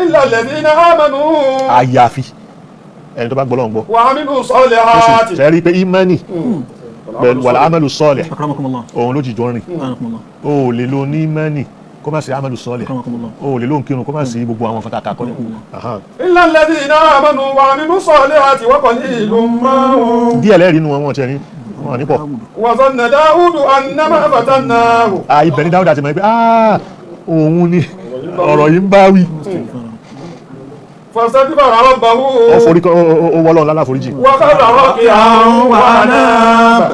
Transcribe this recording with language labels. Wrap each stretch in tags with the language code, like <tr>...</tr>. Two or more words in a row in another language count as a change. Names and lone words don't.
<ar>إلا الذين آمنوا.</ar> <yo>àyàfi ẹni tó bá gbọ́lọ́ ń gbọ́.</yo> <ar>وعملوا الصالحات.</ar> <yo>ṣe rí i pé imani pẹ̀lú</yo> <ar>والعمل الصالح</ar> <yo>òun ló jìjọ rìn. o ò lè lo ní imani kó má sí</yo> <ar>عمل صالح.</ar> <yo>o ò lè lo nkírun kó má sí gbogbo àwọn fata kọ́.</yo> <ar>إلا الذين آمنوا وعملوا الصالحات وقليل ما هم.</ar> <yo>díẹ̀ lẹ́rìí inú wọn tiẹ̀ ní wọn ní pọ̀.</yo> <ar>وظن داوود أنما فتناه.</ar> <yo>ibẹ̀ ni Dáúdà ti mọ̀ pé òun ni ọ̀rọ̀ yìí ń bá wí.</yo> <ar>فاستغفر ربه.</ar> <yo>ó wọ́lọ́ ńlá láforíjì.</yo> <ar>وخر راكعا وأناب.</ar>